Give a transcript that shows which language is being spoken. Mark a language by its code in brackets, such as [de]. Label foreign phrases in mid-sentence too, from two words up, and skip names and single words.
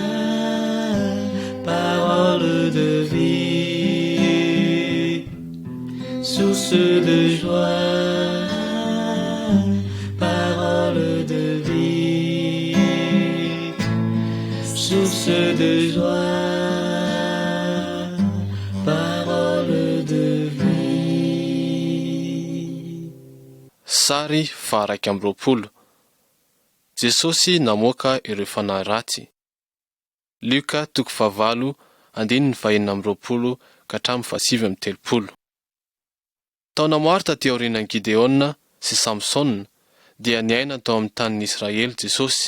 [fr] parole de vie, source de joie, parole de vie, source de joie, parole de vie. [mg] Sary faha 20. Jesosy namoaka ireo fanahy ratsy. Luka 9:20 ka hatramin'ny 7:30. Taona maro taty aorianan'i Gideona sy Samsona dia niaina tao amin'ny tanin'i Israely Jesosy.